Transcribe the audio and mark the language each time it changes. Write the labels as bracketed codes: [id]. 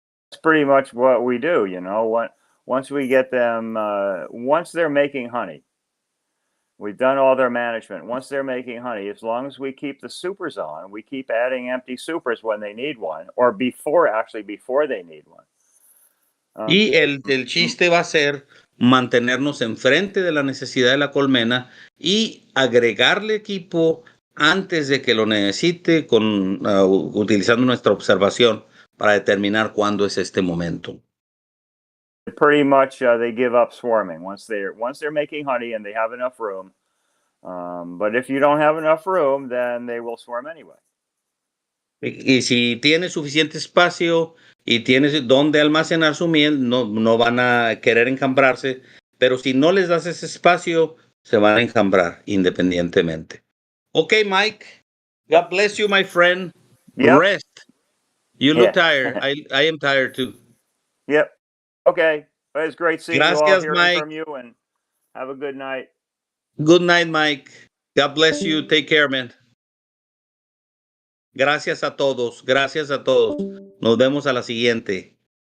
[en] That's pretty much what we do, you know. Once we get them, once they're making honey, we've done all their management. Once they're making honey, as long as we keep the supers on, we keep adding empty supers when they need one, or before they need one. [es] Y el chiste va a ser mantenernos enfrente de la necesidad de la colmena y agregarle equipo antes de que lo necesite utilizando nuestra observación para determinar cuándo es este momento. [en] Pretty much they give up swarming once they're making honey and they have enough room. But if you don't have enough room, then they will swarm anyway. [es] Y si tienes suficiente espacio y tienes donde almacenar su miel, no van a querer enjambrarse, pero si no les das ese espacio, se van a enjambrar independientemente. [en] Okay, Mike. God bless you, my friend. Yep. Rest. You look tired. I am tired too. Yep. Okay. Well, it's great seeing you all, [es] Gracias, [en] hearing [es] Mike. [en] from you, and have a good night. Good night, Mike. God bless you. Take care, man. [es] Gracias a todos. Gracias a todos. Nos vemos a la siguiente.